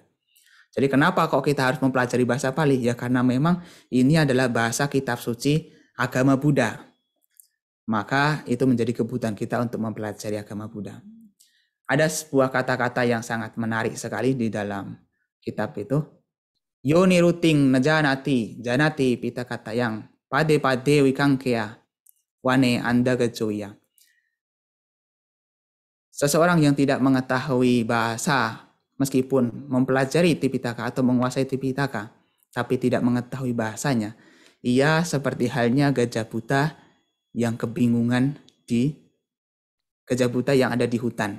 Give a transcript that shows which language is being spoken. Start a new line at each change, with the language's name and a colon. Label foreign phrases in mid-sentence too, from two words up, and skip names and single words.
Indonesian: Jadi kenapa kok kita harus mempelajari bahasa Pali? Ya karena memang ini adalah bahasa kitab suci agama Buddha. Maka itu menjadi kebutuhan kita untuk mempelajari agama Buddha. Ada sebuah kata-kata yang sangat menarik sekali di dalam kitab itu.
Pali: Yo niruting najanati janati pitakata yang pade-pade wikangkea wane anda gejoya.
Indonesian: Seseorang yang tidak mengetahui bahasa meskipun mempelajari Tipitaka atau menguasai Tipitaka tapi tidak mengetahui bahasanya, ia seperti halnya gajah buta yang kebingungan gajah buta yang ada di hutan.